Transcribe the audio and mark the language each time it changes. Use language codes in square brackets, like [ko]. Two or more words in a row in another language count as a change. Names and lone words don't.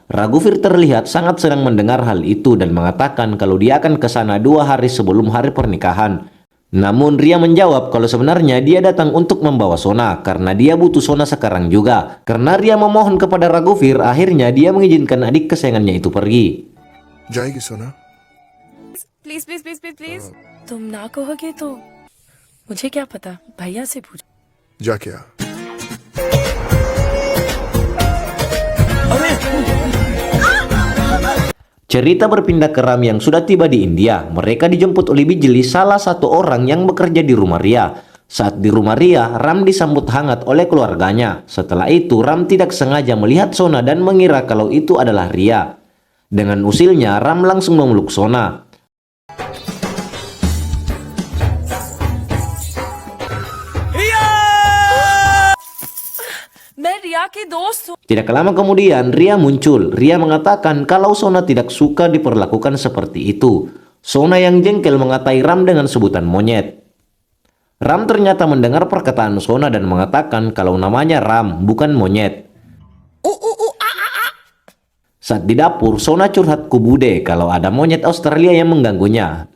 [id] Raghuveer terlihat sangat senang mendengar hal itu dan mengatakan kalau dia akan ke sana 2 hari sebelum hari pernikahan. Namun Ria menjawab kalau sebenarnya dia datang untuk membawa Sona karena dia butuh Sona sekarang juga. Karena Ria memohon kepada Raghuveer, akhirnya dia mengizinkan adik kesayangannya itu pergi. [hi] जाएगी सोना? [en] please please please please please [hi] तुम ना कहोगे तो मुझे क्या पता, भैया से पूछ। जा क्या? [id] Cerita berpindah ke Ram yang sudah tiba di India. Mereka dijemput oleh Bijli, salah satu orang yang bekerja di rumah Ria. Saat di rumah Ria, Ram disambut hangat oleh keluarganya. Setelah itu, Ram tidak sengaja melihat Sona dan mengira kalau itu adalah Ria. Dengan usilnya, Ram langsung memeluk Sona. [hi] मैं रिया की दोस्त हूँ। [id] Tidak lama kemudian, Ria muncul. Ria mengatakan kalau Sona tidak suka diperlakukan seperti itu. Sona yang jengkel mengatai Ram dengan sebutan monyet. Ram ternyata mendengar perkataan Sona dan mengatakan kalau namanya Ram, bukan monyet. Saat di dapur, Sona curhat ke Bude kalau ada monyet Australia yang mengganggunya.